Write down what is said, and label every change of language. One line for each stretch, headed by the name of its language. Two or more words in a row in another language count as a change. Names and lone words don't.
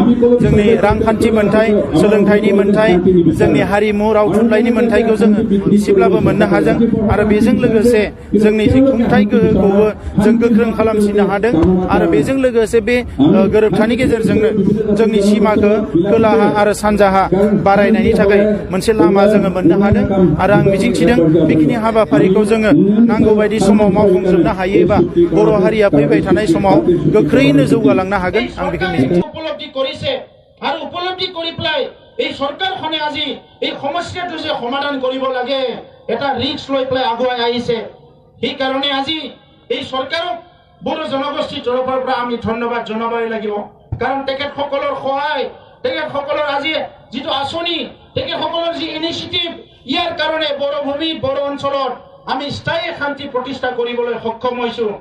Bodo: जोंनि रांखान्थि मोन्थाय सोलोंथाइनि मोन्थाय जोंनि हारिमु राव थुनलाइनि मोन्थायखौ जोङो एसेब्लाबो मोननो हादों आरो बेजों लोगोसे जोंनि जि खुंथाय गोहोखौबो जों गोख्रों खालामसिननो हादों आरो बेजों लोगोसे बे गोरोबथानि गेजेरजोंनो जोंनि सिमाखौ खोलाहा आरो सानजाहा बारायनायनि थाखाय मोनसे लामा जोङो मोननो हादों आरो आं मिजिंथिदों बेखिनि हाबाफारिखौ जोङो नांगौ बायदि समाव मावफुंजोबनो हायोबा बर' हारिया फैबाय थानाय समाव गोख्रैनो जौगालांनो हागोन आं बेखौ मिजिंथिदों।
Assamese: উপলব্ধি কৰিছে আৰু উপলব্ধি কৰি পেলাই এই চৰকাৰখনে আজি এই সমস্যাটো যে সমাধান কৰিব লাগে এটা ৰিস্ক লৈ পেলাই আগুৱাই আহিছে। সেইকাৰণে আজি এই চৰকাৰক বড়ো জনগোষ্ঠীৰ তৰফৰ পৰা আমি ধন্যবাদ জনাবই লাগিব। কাৰণ তেখেতসকলৰ সহায় তেখেতসকলৰ আজি যিটো আঁচনি তেখেতসকলৰ যি ইনিচিয়েটিভ ইয়াৰ কাৰণে বড়ো ভূমিত বড়ো অঞ্চলত আমি স্থায়ী শান্তি প্ৰতিষ্ঠা কৰিবলৈ সক্ষম হৈছো।